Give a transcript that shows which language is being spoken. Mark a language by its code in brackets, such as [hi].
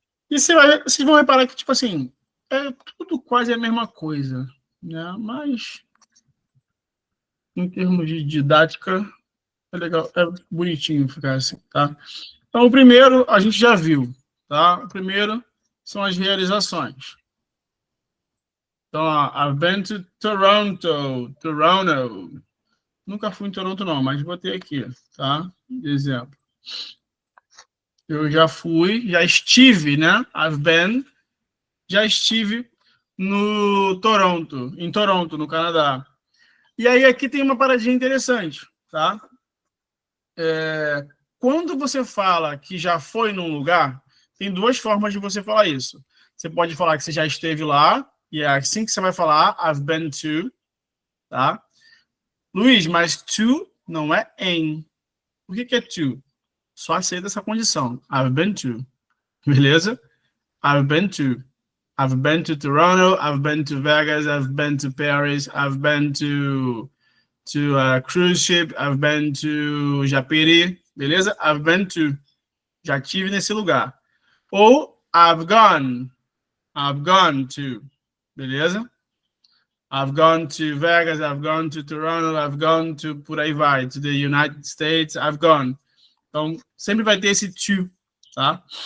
[pt] E vocês vão reparar que, tipo assim, é tudo quase a mesma coisa, né? Mas, em termos de didática, é legal, é bonitinho ficar assim, tá? Então, o primeiro a gente já viu, tá? O primeiro são as realizações. Então, [en] I've been to Toronto. [pt] Nunca fui em Toronto, não, mas botei aqui, tá? De exemplo. Eu já estive, né? [en] I've been, [pt] já estive em Toronto, no Canadá. E aí aqui tem uma paradinha interessante, tá? Quando você fala que já foi num lugar, tem 2 formas de você falar isso. Você pode falar que você já esteve lá, e é assim que você vai falar, [en] I've been to, [pt] tá? Luiz, mas to não é em. Por que é to? Só aceita essa condição. [en] I've been to. [pt] Beleza? [en] I've been to. I've been to Toronto, I've been to Vegas, I've been to Paris, I've been to a cruise ship, I've been to Japeri, [pt] beleza? [en] I've been to. [pt] Já estive nesse lugar. Ou [en] I've gone to, [pt] beleza? [en] I've gone to Vegas, I've gone to Toronto, I've gone to, [pt] por aí vai, [en] to the United States, I've gone. [pt] Então, sempre vai ter esse to, tá?